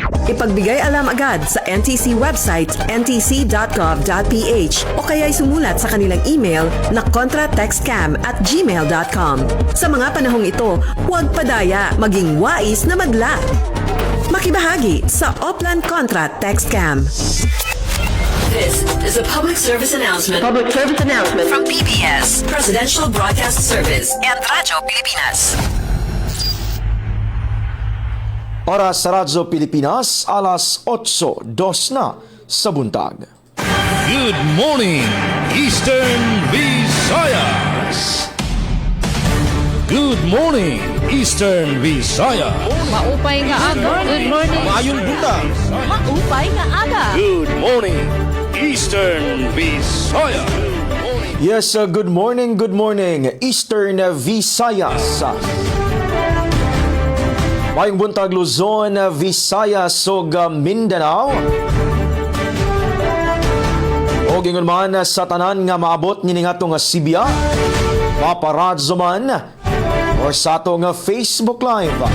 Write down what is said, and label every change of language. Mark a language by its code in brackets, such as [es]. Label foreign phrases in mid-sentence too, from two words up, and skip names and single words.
[tl] Ipagbigay alam agad sa NTC website ntc.gov.ph o kaya'y sumulat sa kanilang email na contratextcam@gmail.com. Sa mga panahong ito, huwag padaya, maging wais na madla. Makibahagi sa Oplan Contra Text Scam. [en] This is a public service announcement. Public service announcement. From PBS, Presidential Broadcast Service, and Radyo Pilipinas. [ceb] Oras sa Radyo Pilipinas, alas 8:02 na sa buntag. [en] Good morning, Eastern Visayas! Good morning, Eastern Visayas! [war] Maupay nga aga. [en] Good morning. [ceb] Mayong buntag! [war] Maupay nga aga. [en] Good morning, Eastern Visayas! Yes, good morning, Eastern Visayas. [ceb] Mayong buntag Luzon, Visayas ug Mindanao. [war] O gingon man sa tanan nga maabot ni nga nga Sibya, paparadzo man or sa ato nga Facebook Live.